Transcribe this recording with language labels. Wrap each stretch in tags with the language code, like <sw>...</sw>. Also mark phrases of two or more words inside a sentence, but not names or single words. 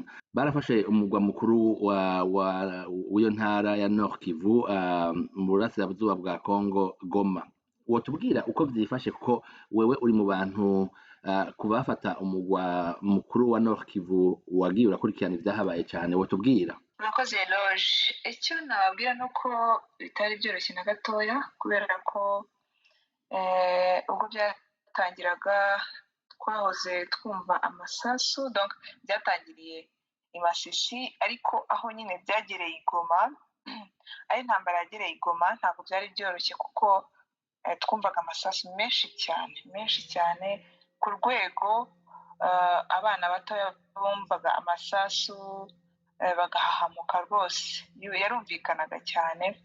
<rn>Barafashe umugwa mukuru w'iyo ntara ya Nord Kivu mu burasirazuba bwa Kongo, Goma. Wotubwira uko byifashe, kuko wewe uri mu bantu kubafata umugwa mukuru wa Nord Kivu wagiye urakurikirana ibyahabaye cyane. Wotubwira.</rn> <rw>Murakoze Eloge. Icyo nababwira ni uko bitari byoroshye na gatoya, kubera ko ubwo byatangiraga twahoze twumva amasasu, donc byatangiriye i Masisi, ariko aho nyine byagereye i Goma, ari intambara yagereye i Goma, ntabwo byari byoroshye kuko twumvaga amasasu menshi cyane ku rwego abana batoya bumvaga amasasu bagahahamuka rwose, yarumvikanaga cyane.</rw>